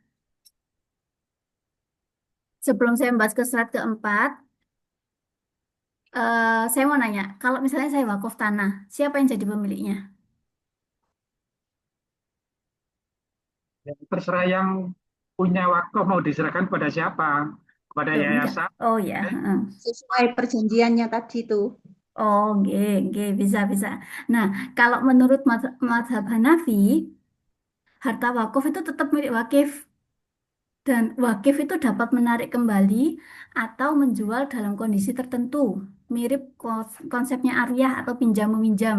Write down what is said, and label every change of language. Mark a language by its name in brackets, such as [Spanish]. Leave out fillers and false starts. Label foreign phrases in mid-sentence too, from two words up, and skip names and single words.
[Indonesian] Sebelum saya membahas ke slide keempat, saya mau nanya, kalau misalnya saya wakaf tanah, siapa yang jadi pemiliknya? Ya, terserah yang punya wakaf mau diserahkan pada siapa? Kepada Loh, enggak. yayasan. Oh ya, heeh. Sesuai perjanjiannya tadi tuh. [Javanese] Oh, nggih, nggih, [Indonesian] bisa, bisa. Nah, kalau menurut mazhab Hanafi, harta wakaf itu tetap milik wakif. Dan wakif itu dapat menarik kembali atau menjual dalam kondisi tertentu. Mirip konsepnya Ariyah atau pinjam meminjam.